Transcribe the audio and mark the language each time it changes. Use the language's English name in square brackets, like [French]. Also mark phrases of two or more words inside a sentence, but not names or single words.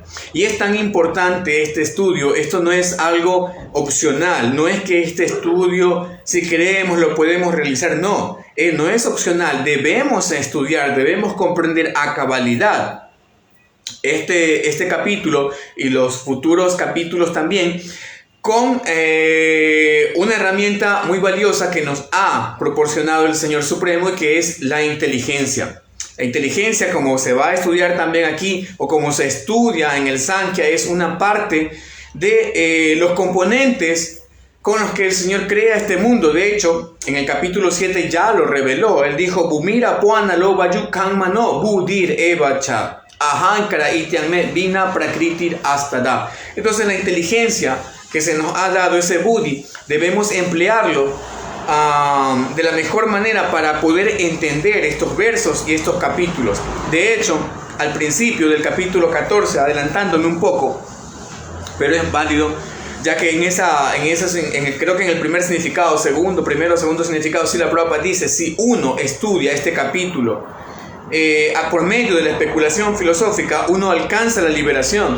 [Spanish] Y es tan importante este estudio, esto no es algo opcional, no es que este estudio, si queremos, lo podemos realizar, no es opcional, debemos estudiar, debemos comprender a cabalidad este capítulo y los futuros capítulos también, con una herramienta muy valiosa que nos ha proporcionado el Señor Supremo, y que es la inteligencia. La inteligencia, como se va a estudiar también aquí, o como se estudia en el Sankhya, es una parte de los componentes con los que el Señor crea este mundo. De hecho, en el capítulo 7 ya lo reveló. Él dijo, [Sanskrit] Bumira puana lo vayu kanmano budir evacha ahankara ityanme vina prakritir astada. [Spanish] Entonces, la inteligencia que se nos ha dado, ese buddhi, debemos emplearlo de la mejor manera para poder entender estos versos y estos capítulos. De hecho, al principio del capítulo 14, adelantándome un poco, pero es válido, ya que creo que en el primer significado, segundo significado, Srila Prabhupada dice, si uno estudia este capítulo por medio de la especulación filosófica, uno alcanza la liberación.